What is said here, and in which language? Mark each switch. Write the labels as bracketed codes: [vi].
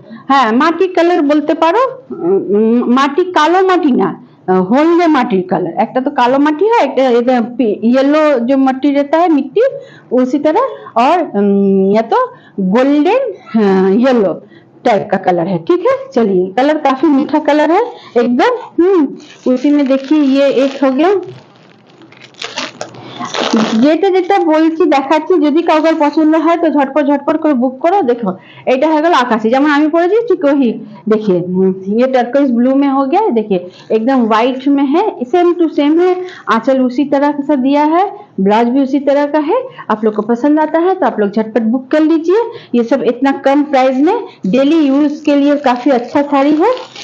[bn] হ্যাঁ মাটির কালার বলতে পারো, মাটি কালো মাটি না, [hi] हल्दे माटिर कलर, एक तो कालो माटी है, एक येलो जो मट्टी रहता है मिट्टी उसी तरह, और या तो गोल्डन येलो टाइप का कलर है। ठीक है, चलिए कलर काफी मीठा कलर है एकदम। उसी में देखिए ये एक हो गया, [bn] যেটা যেটা বলছি দেখাচ্ছি, যদি কাউকে পছন্দ হয় তো ঝটপট ঝটপট করে বুক করো। देखो এটা হয়ে গেল আকাশি, যেমন আমি পরেছি ঠিক वही। [hi] देखिए ये टर्कोइज ब्लू में हो गया, देखिए एकदम व्हाइट में है, सेम टू सेम है। आंचल उसी तरह का दिया है, ब्लाउज भी उसी तरह का है। आप लोग को पसंद आता है तो आप लोग झटपट बुक कर लीजिए। ये सब इतना कम प्राइस में डेली यूज के लिए काफी अच्छा साड़ी है।